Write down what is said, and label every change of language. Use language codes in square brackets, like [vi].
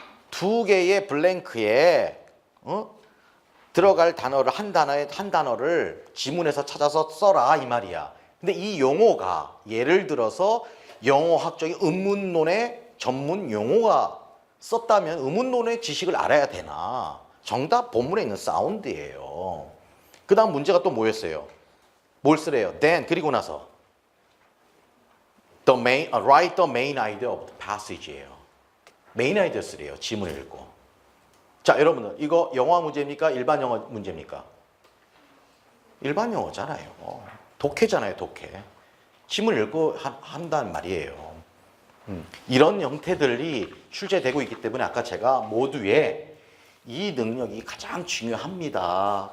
[ko] 두 개의 블랭크에 들어갈 단어를 한 단어를 지문에서 찾아서 써라 이 말이야. 근데 이 용어가 예를 들어서 영어학적인 의문론의 전문 용어가 썼다면 의문론의 지식을 알아야 되나? 정답 본문에 있는 사운드예요. 그 다음 문제가 또 뭐였어요? 뭘 쓰래요? [en] Then [ko] 그리고 나서 [en] write the main idea of the passage [ko] 예요. 메인 아이디어 쓰래요. 지문을 읽고. 자, 여러분들 이거 영어 문제입니까? 일반 영어 문제입니까? 일반 영어잖아요. 독해잖아요, 독해. 지문을 읽고 한단 말이에요. 이런 형태들이 출제되고 있기 때문에 아까 제가 모두의 이 능력이 가장 중요합니다.